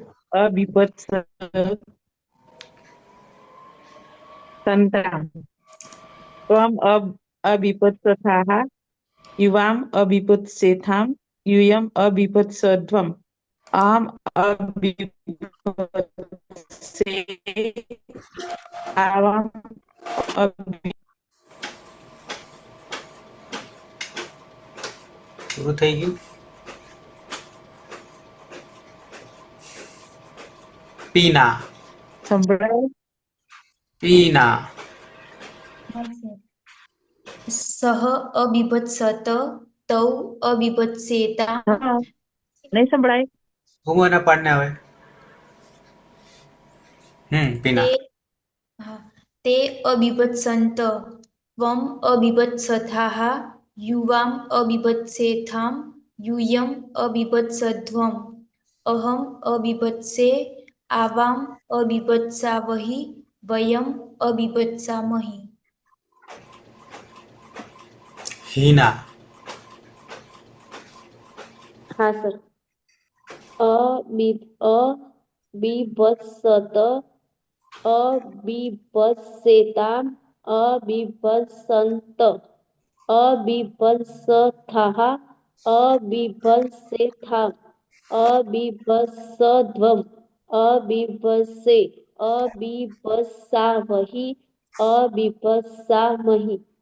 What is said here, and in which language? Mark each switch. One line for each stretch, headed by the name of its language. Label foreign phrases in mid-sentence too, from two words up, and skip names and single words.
Sanskrit: अबिभत्सन्ताम् त्वम् अबिभत्सथाः युवाम् अबिभत्सेथाम् यूयम् अबिभत्सध्वम् अहम् अबिभत्से आवाम्
Gujarati: પૂરું થઈ ગયું. પીના સંભળાય પીના
Sanskrit: સહ અબિભત્સત તૌ અબિભત્સેતામ
Gujarati: હા નહીં સંભળાય હું એના પાડને આવે પીના
Sanskrit: તે અબિભત્સંત ત્વમ અબિભત્સથાઃ યુવામ અબિભત્સેથામ यूयम् अबिभत्सध्वम् अहम् अबिभत्से आवाम् अबिभत्सावहि वयम् अबिभत्सामहि.
Gujarati: हीना હા સર.
Sanskrit: અબીભત્સત, અબીભત્સેતામ, અબીભત્સંત, અબીભત્સથાઃ, અબીભત્સેથામ, અબીભત્સધ્વમ, અબીભત્સે, અબીભત્સાવહિ, અબીભત્સામહિ.